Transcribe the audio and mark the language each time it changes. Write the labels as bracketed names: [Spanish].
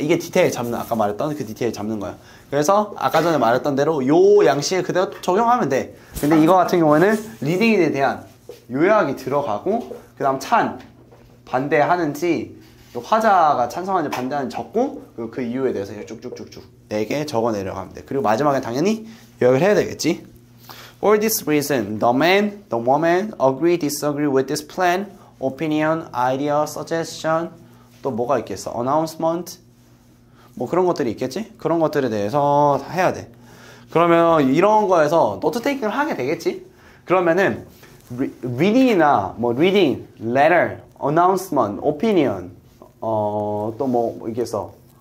[Korean] 이게 디테일 잡는, 아까 말했던 그 디테일 잡는 거야. 그래서 아까 전에 말했던 대로 요 양식을 그대로 적용하면 돼. 근데 이거 같은 경우에는 리딩에 대한 요약이 들어가고 그 다음 반대하는지 화자가 찬성하는지 반대하는지 적고 그 이유에 대해서 쭉쭉쭉쭉 4개 적어 내려가면 돼. 그리고 마지막에 당연히 요약을 해야 되겠지. [English] For this reason, the man, the woman agree, disagree with this plan, opinion, idea, suggestion. [Korean] 또 뭐가 있겠어? announcement. 뭐 그런 것들이 있겠지? 그런 것들에 대해서 해야 돼. 그러면 이런 거에서 노트 테이킹을 하게 되겠지? 그러면은 reading이나 뭐 reading, letter, announcement, opinion, 또 뭐 있겠어?